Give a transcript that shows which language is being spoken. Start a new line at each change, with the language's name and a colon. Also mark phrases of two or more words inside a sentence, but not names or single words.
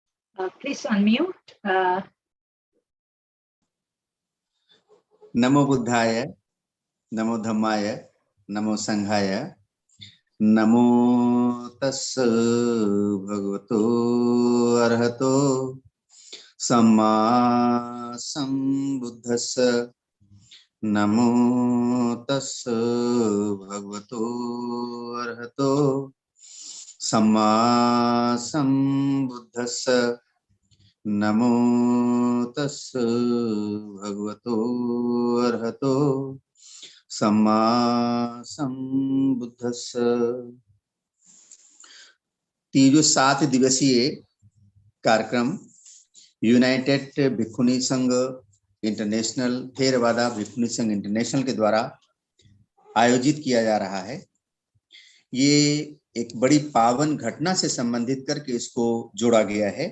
English: Please unmute.
Pali: नमो बुद्धाय, नमो धम्माय, नमो संघाय, नमो तस्स भगवतो अरहतो सम्मा संबुद्धस्स। नमो तस्स भगवतो अरहतो सम्मा संबुद्धस्स। नमो तस्स भगवतो अरहतो सम्मा संबुद्धस्स।
Hindi: तीजो 7 दिवसीय कार्यक्रम यूनाइटेड भिक्षुणी संघ इंटरनेशनल, थेरवादा भिक्षुणी संघ इंटरनेशनल के द्वारा आयोजित किया जा रहा है। ये एक बड़ी पावन घटना से संबंधित करके इसको जोड़ा गया है।